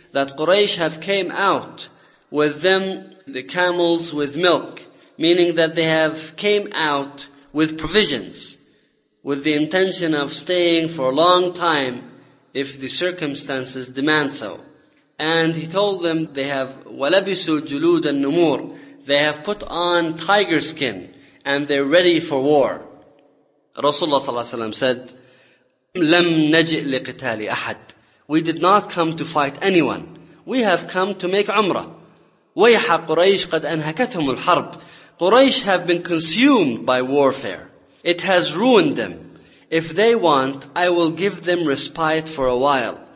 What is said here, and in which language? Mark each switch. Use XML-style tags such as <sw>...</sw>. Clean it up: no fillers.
<en>That Quraysh have came out with them, the camels with milk, meaning that they have came out with provisions, with the intention of staying for a long time if the circumstances demand so. And he told them they have</en> <ar>وَلَبِسُوا جُلُودَ النُّمُورِ.</ar> <en>They have put on tiger skin and they're ready for war.</en> <ar>Rasulullah صلى الله عليه وسلم said, لَمْ نَجِئْ لِقِتَالِ أَحَدٍ.</ar> <en>We did not come to fight anyone. We have come to make umrah.</en> <ar>وَيَحَا قُرَيْشْ قَدْ أَنْهَكَتْهُمُ الْحَرْبِ.</ar> <en>Quraysh have been consumed by warfare. It has ruined them. If they want, I will give them respite for a while.</en>